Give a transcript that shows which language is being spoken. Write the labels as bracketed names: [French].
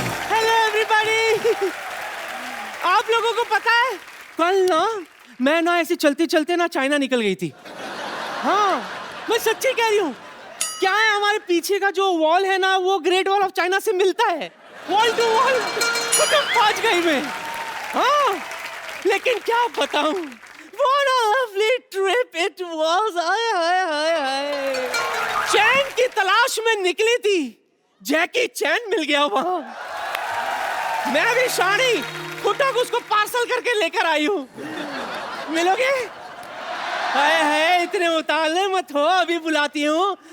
[Hindi] Hello everybody. आप लोगों को पता है, कल ना मैं ना ऐसे चलते चलते ना चाइना निकल गई थी। हाँ, मैं सच्ची कह रही हूँ। क्या है, हमारे पीछे का जो वॉल है ना, वो ग्रेट वॉल ऑफ चाइना से मिलता है, वॉल टू वॉल। तो पहुंच गई मैं। हाँ, लेकिन क्या बताऊं, [English] what a lovely trip it was। [Hindi] हाय। चैन की तलाश में निकली थी, जैकी चैन मिल गया वहां। मैं भी शानी फुटक उसको पार्सल करके लेकर आई हूँ। मिलोगे? हाय, इतने उतावले मत हो, अभी बुलाती हूँ।